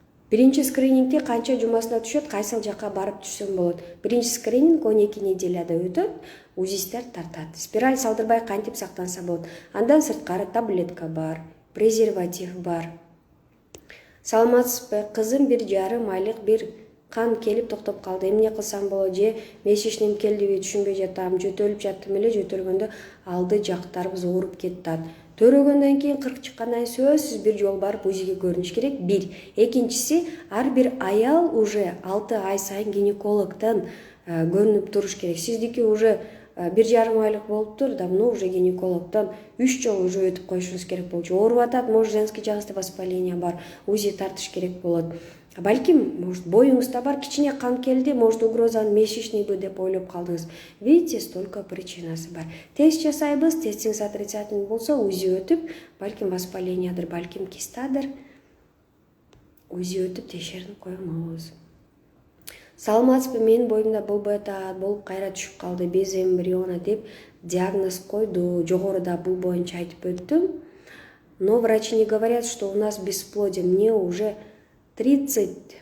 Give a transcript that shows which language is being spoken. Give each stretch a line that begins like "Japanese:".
Kyrgyz: Биринчи скринингде канча жумасына түшөт, кайсыл жакка барып түшсөм болот? Биринчи скрининг 12 неделяда өтөт, УЗИстер тартат. Спираль салдырбай кантип сактанса болот? Андан сырткары таблетка бар, презерватив бар. Саламатсызбы, кызым 1,5 айлык, бир кан келип токтоп калды. Эмне кылсам болот? Же месячным келдиби түшүнбөй жатам, жөтөлүп жаттым эле, жөтөлгөндө алды жактарыбыз ооруп кетти. Төрөгөндөн кийин 40 чыккандан сөзсүз бир жол барып УЗИге көрүнүш керек. Бир. Экинчиси, ар бир аял уже 6 ай сайын гинекологдон көрүнүп туруш керек. Сиздики уже 1,5 айлык болуптур,
Russian: давно уже
Kyrgyz: гинекологдон 3 жолу уже өтүп коюшуңуз керек болчу. Ооруп атат,
Russian: может женский
Kyrgyz: жагысты воспаление бар, УЗИ тартыш керек болот. Балким, может, боюңузда бар, кичине кан келди, может, угрозаны месячныйбы деп ойлоп калдыңыз.
Russian: Видите, столько причинасы
Kyrgyz: бар. Тест жасайбыз, тестиңиз отрицательный болсо, УЗИ өтүп, балким воспалениядыр, балким кистадыр. УЗИ өтүп текшеринип коюңуз. Саламатсызбы, менин боюмда болбой атат, болуп кайра түшүп калды, без эмбриона деп диагноз койду. Жогоруда бул боюнча айтып өттүм.
Russian: Но врачи не говорят, что у нас бесплодие. Мне уже 30.